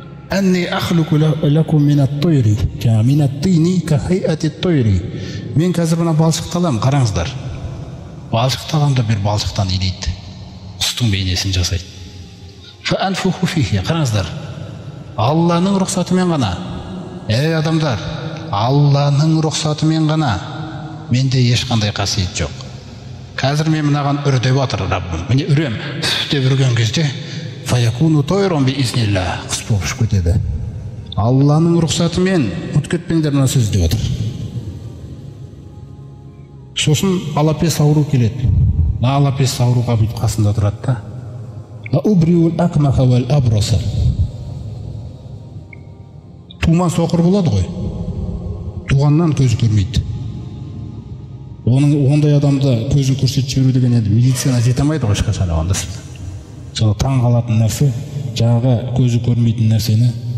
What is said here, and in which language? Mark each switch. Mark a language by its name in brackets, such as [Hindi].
[Arabic] Анни ахлуку лакум минат-тойри, ка минат-тини ка хайати-тойри. [Kazakh] Мен қазір мына балшықты аламын, қараңыздар. Балшықты аламын да бір балшықтан илейді. Құстың бейнесін жасайды. [Arabic] Фа анфуху фихи, [Kazakh] қараңыздар. Алланың рұқсатымен ғана. Ей адамдар, Алланың рұқсатымен ғана. Менде ешқандай қасиет жоқ. Қазір мен мынаған үрдеп отыр Раббым. Міне үрем, деп үрген кезде [Arabic] фаякуну тойрон би изнилла, [Kazakh] құс болып ұшып кетеді. Алланың рұқсатымен ұмытып кетпеңдер мына сөз деп отыр. Сосын алапес ауру келеді. Алапес ауруға бүйтіп қасында тұрады да. [Arabic] Убриул акмаха вал абраса. [Kazakh] Туман соқыр болады ғой. Туғаннан көзі көрмейді. Ондай адамды көзін көрсетіп жіберу деген енді медицина жете алмайды ғой ешқашан оғанда. Соны таң қалатын нәрсе, жаңағы көзі көрмейтін нәрсені.